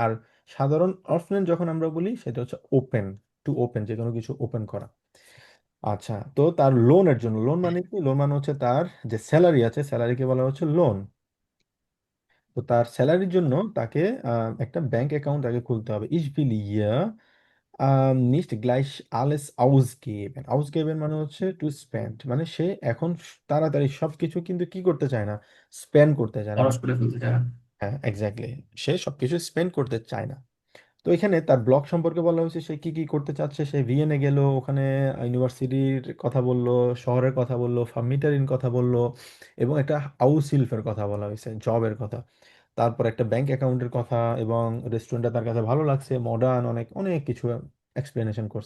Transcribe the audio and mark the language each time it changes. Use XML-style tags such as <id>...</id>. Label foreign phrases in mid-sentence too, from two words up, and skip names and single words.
<bn>আর সাধারণ অফনেন যখন আমরা বলি সেটা হচ্ছে ওপেন,</bn> <en>to open,</en> <bn>যে কোনো কিছু ওপেন করা। আচ্ছা, তো তার লোনের জন্য, লোন মানে কি, লোন মানে হচ্ছে তার যে স্যালারি আছে, স্যালারিকে বলা হচ্ছে লোন। তো তার স্যালারির জন্য তাকে একটা ব্যাংক অ্যাকাউন্ট তাকে খুলতে হবে।</bn> <de>Ich will hier nicht gleich alles ausgeben, ausgeben</de> <bn>মানে হচ্ছে</bn> <en>to spend,</en> <bn>মানে সে এখন তাড়াতাড়ি সবকিছু কিন্তু কি করতে চায় না, স্পেন্ড করতে চায় না, খরচ করে ফেলতে চায়। হ্যাঁ এক্স্যাক্টলি, সে সবকিছু স্পেন্ড করতে চায় না। তো এখানে তার ব্লগ সম্পর্কে বলা হয়েছে, সে কি কি করতে চাচ্ছে, সে ভিয়েনে গেল, ওখানে ইউনিভার্সিটির কথা বললো, শহরের কথা বললো, ফার্মিটারিন কথা বললো, এবং একটা হাউস হেল্পের কথা বলা হয়েছে, জবের কথা, তারপর একটা ব্যাংক অ্যাকাউন্টের কথা, এবং রেস্টুরেন্টটা তার কাছে ভালো লাগছে, মডার্ন, অনেক অনেক কিছু এক্সপ্লেনেশন করছে।</bn>